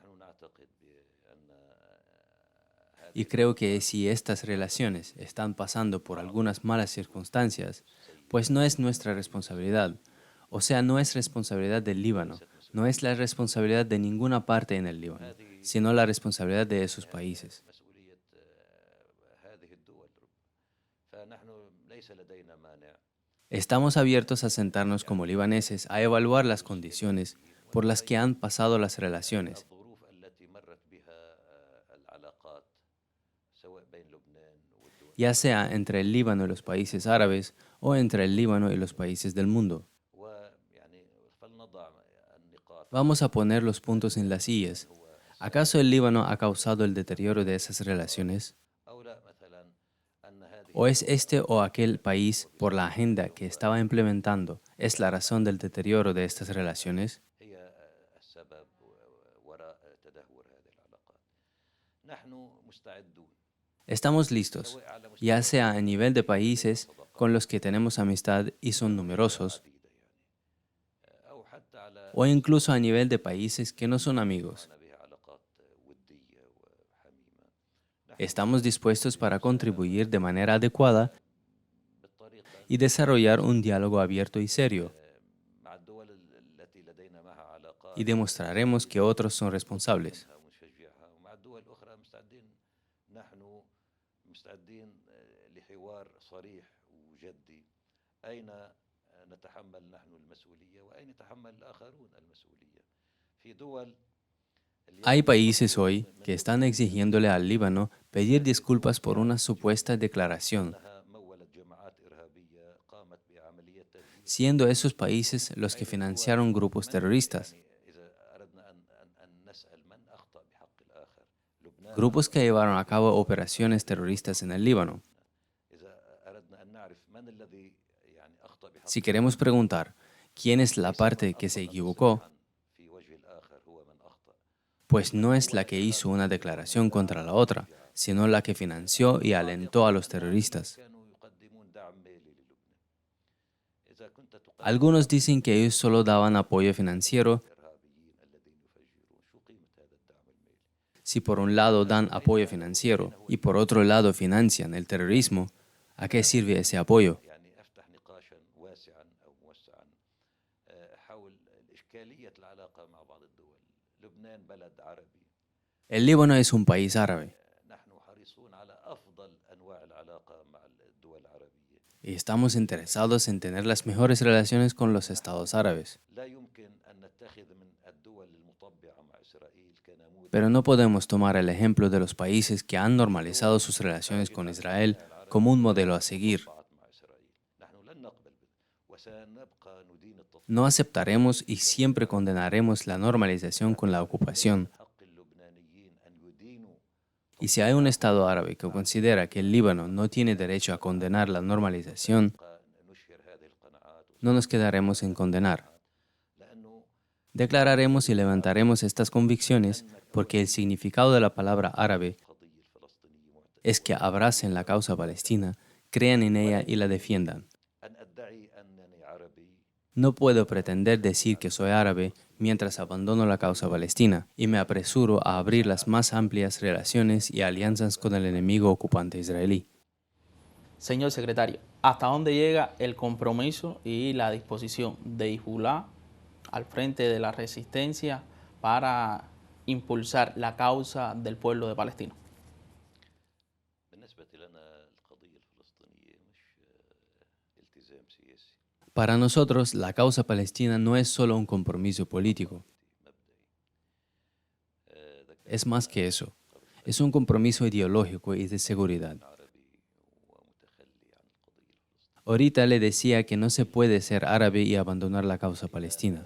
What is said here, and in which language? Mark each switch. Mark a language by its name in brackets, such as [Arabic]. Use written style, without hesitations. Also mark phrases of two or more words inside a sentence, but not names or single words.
[Spanish] Y creo que si estas relaciones están pasando por algunas malas circunstancias, pues no es nuestra responsabilidad. O sea, no es responsabilidad del Líbano, no es la responsabilidad de ninguna parte en el Líbano, sino la responsabilidad de esos países. [Arabic] مسؤولية هذه الدول. فنحن ليس لدينا مانع. [Spanish] Estamos abiertos a sentarnos como libaneses a evaluar las condiciones por las que han pasado las relaciones, [Arabic] الظروف التي مرت بها العلاقات سواء بين لبنان والدول [Spanish] ya sea entre el Líbano y los países árabes o entre el Líbano y los países del mundo. [Arabic] ويعني فلنضع النقاط. [Spanish] Vamos a poner los puntos en las sillas. ¿Acaso el Líbano ha causado el deterioro de esas relaciones? [Arabic] أو لا مثلا أن هذه [Spanish] ¿O es este o aquel país, por la agenda que estaba implementando, es la razón del deterioro de estas relaciones? [Arabic] هي السبب وراء تدهور هذه العلاقات. نحن مستعدون [Spanish] Estamos listos, ya sea a nivel de países con los que tenemos amistad y son numerosos, [Arabic] أو حتى على [Spanish] o incluso a nivel de países que no son amigos. [Arabic] بها علاقات ودية وحميمة [Spanish] Estamos dispuestos para contribuir de manera adecuada [Arabic] بالطريقة [Spanish] y desarrollar un diálogo abierto y serio, [Arabic] مع الدول التي لدينا معها علاقات [Spanish] y demostraremos que otros son responsables. [Arabic] ونشجعها ومع الدول الأخرى مستعدين نحن مستعدين لحوار صريح وجدي أين نتحمل نحن المسؤولية وأين يتحمل الآخرون المسؤولية في دول [Spanish] Hay países hoy que están exigiéndole al Líbano pedir disculpas por una supuesta declaración, [Arabic] أنها مولت جماعات إرهابية قامت بعملية تفجير [Spanish] siendo esos países los que financiaron grupos terroristas, [Arabic] إذا أردنا أن نسأل من أخطأ بحق الآخر لبنان [Spanish] grupos que llevaron a cabo operaciones terroristas en el Líbano. [Arabic] إذا أردنا أن نعرف من الذي يعني أخطأ بحق [Spanish] Si queremos preguntar quién es la parte que se equivocó, [Arabic] في وجه الآخر هو من أخطأ [Spanish] pues no es la que hizo una declaración contra la otra, sino la que financió y alentó a los terroristas. [Arabic] كانوا يقدمون دعم مالي للبنان إذا كنت تقدم [Spanish] Algunos dicen que ellos solo daban apoyo financiero. [Arabic] الإرهابيين الذين يفجرون شو قيمة هذا الدعم المالي [Spanish] Si por un lado dan apoyo financiero y por otro lado financian el terrorismo, ¿a qué sirve ese apoyo? [Arabic] يعني أفتح نقاشا واسعا أو موسعا حول إشكالية العلاقة مع بعض الدول لبنان بلد عربي [Spanish] El Líbano es un país árabe [Arabic] نحن حريصون على أفضل أنواع العلاقة مع الدول العربية [Spanish] y estamos interesados en tener las mejores relaciones con los estados árabes. [Arabic] لا يمكن أن نتخذ من الدول المطبعة مع إسرائيل كنموذج [Spanish] Pero no podemos tomar el ejemplo de los países que han normalizado sus relaciones con Israel como un modelo a seguir. [Arabic] مع إسرائيل نحن لن نقبل وسنبقى ندين التطبيع [Spanish] No aceptaremos y siempre condenaremos la normalización con la ocupación. [Arabic] حق اللبنانيين أن يدينوا [Spanish] Y si hay un estado árabe que considera que el Líbano no tiene derecho a condenar la normalización, [Arabic] نشهر هذه القناعات [Spanish] no nos quedaremos en condenar. [Arabic] لأنه [Spanish] Declararemos y levantaremos estas convicciones porque el significado de la palabra árabe [Arabic] القضية الفلسطينية [Spanish] es que abracen la causa palestina, crean en ella y la defiendan. [Arabic] أن أدعي أنني عربي [Spanish] No puedo pretender decir que soy árabe mientras abandono la causa palestina y me apresuro a abrir las más amplias relaciones y alianzas con el enemigo ocupante israelí. Señor secretario, ¿hasta dónde llega el compromiso y la disposición de Hezbollah al frente de la resistencia para impulsar la causa del pueblo de Palestina? [Arabic] بالنسبة لنا القضية الفلسطينية مش التزام سياسي [Spanish] Para nosotros, la causa palestina no es solo un compromiso político, es más que eso. Es un compromiso ideológico y de seguridad. [Arabic] عربي ومتخلي عن القضية الفلسطينية [Spanish] Ahorita le decía que no se puede ser árabe y abandonar la causa palestina.